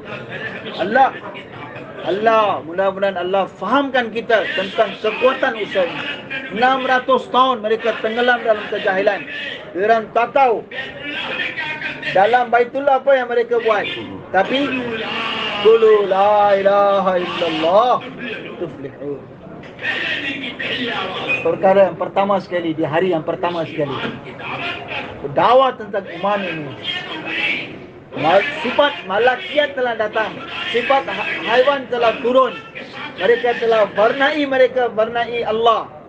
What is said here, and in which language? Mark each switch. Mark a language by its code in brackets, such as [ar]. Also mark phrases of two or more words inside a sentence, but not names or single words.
[ms] Allah, mudah-mudahan Allah fahamkan kita tentang kekuatan usaha ini. 600 tahun mereka tenggelam dalam kejahilan. Diorang tak tahu dalam Baitullah apa yang mereka buat. [ar] Tapi قولوا لا إله إلا الله تفلحوا. [ms] Perkara yang pertama sekali, di hari yang pertama sekali, dakwah tentang iman ini. Sifat malakiat telah datang, sifat haiwan telah turun. Mereka telah bernai Allah.